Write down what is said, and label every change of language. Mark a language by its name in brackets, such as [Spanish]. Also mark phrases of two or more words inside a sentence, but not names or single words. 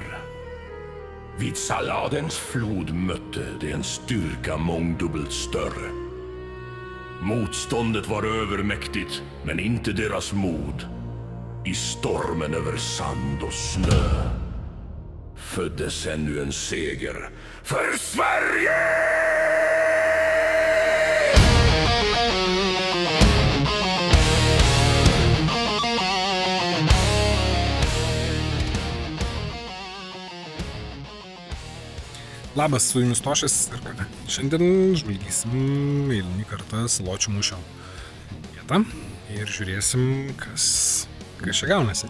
[Swedish] Vid Saladens flod mötte det en styrka mångdubbelt större. Motståndet var övermäktigt, men inte deras mod. I stormen över sand och snö föddes ännu en seger för Sverige! [Lithuanian] Labas, su jumis Tošis ir ką. Šiandien žvalgysim eilinį kartą Saločių mūšio vietą ir žiūrėsim, kas čia gaunasi.